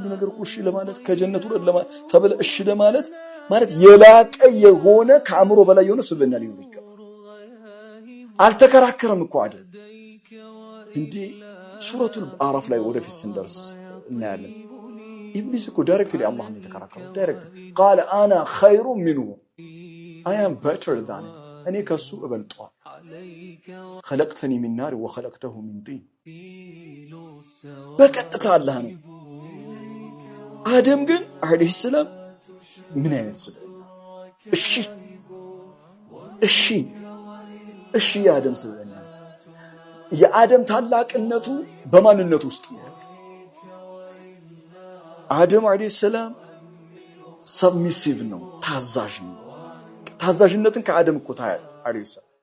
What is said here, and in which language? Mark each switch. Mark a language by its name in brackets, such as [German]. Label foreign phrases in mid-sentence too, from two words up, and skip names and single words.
[Amharic] ነገር እሺ ለማለት ከጀነቱ ተብለ እሺ ለማለት ማለት የላቀ የሆነ ከአእምሮ በላይ የሆነ ስብዕና ሊኖር ይገባል። አልተከራከረም እኮ አደም። እንዴ ሱረቱል አዕራፍ ላይ ወደፊት ስንደርስ እናያለን። ኢብሊስ እኮ ዳይሬክትሊ አላህን የተከራከረው ዳይሬክት [Arabic] قال أنا خير منه [English] I am better than him. [Amharic] እኔ ከሱ እበልጠዋል። [Arabic] خلقتني من نار وخلقته من طين [Amharic] በቀጥታ አላህ ነው። አደም ግን [Arabic] عليه السلام [Amharic] ምን አይነት ስብዕና? እሺ የአደም ስብዕና የአደም ታላቅነቱ በማንነቱ ውስጥ ነው። አደም [Arabic] عليه السلام [Amharic] ሰብሚሲቭ ነው፣ ታዛዥ ነው። ታዛዥነትን ከአደም እኮ ታያል [Arabic] عليه السلام።